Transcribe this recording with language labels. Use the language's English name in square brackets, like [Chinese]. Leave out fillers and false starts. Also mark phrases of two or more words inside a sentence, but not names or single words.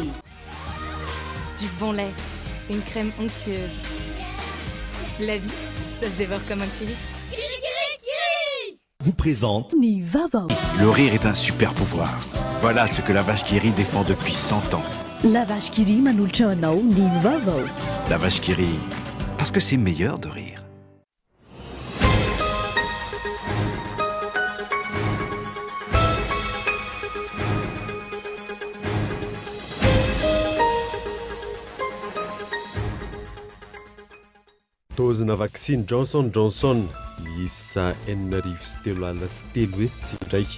[French] Du bon lait, une crème onctueuse. La vie, ça se dévore comme un kiri. Vous présente Ni Vavo. Le rire est un super pouvoir. Voilà ce que la vache qui rit défend depuis 100 ans. [Malagasy] La vache qui rit manolotra anao Ni Vavo. [French] La vache qui rit, parce que c'est meilleur de rire. [Malagasy] Dozina vaccine Johnson Johnson miisa 8.3 hetsy ndraiky